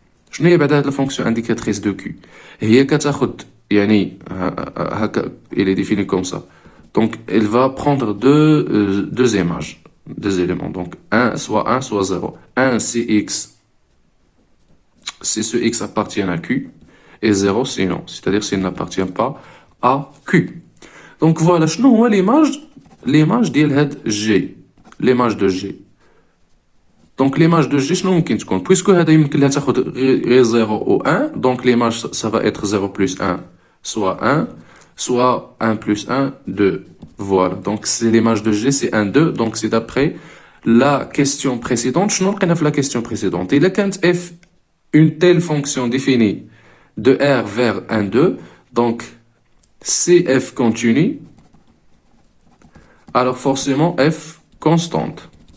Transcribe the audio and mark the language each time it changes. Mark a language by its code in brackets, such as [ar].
[fr] Je n'ai pas la fonction indicatrice de q. Et il est défini comme ça. Donc, elle va prendre deux images, deux éléments. Donc, 1, soit 0. 1, c'est x. Si ce x appartient à q. Et 0, c'est non. C'est-à-dire s'il n'appartient pas à q. Donc, voilà. [ar] شنو هو [fr] l'image [ar] ديال G. [fr] L'image de G. Donc, l'image de G, [ar] شنو ممكن تكون? [fr] Puisque [ar] هذا يمكن لها تاخد غير 0 [fr] ou [ar] 1. [fr] Donc, l'image, ça va être 0 plus 1, soit 1. Soit 1 plus 1, 2. Voilà. Donc, c'est l'image de G, c'est 1, 2. Donc, c'est d'après la question précédente. Je n'en connais pas la question précédente. Et là, quand f, une telle fonction définie de R vers 1, 2, donc, si f continue, alors forcément f constante.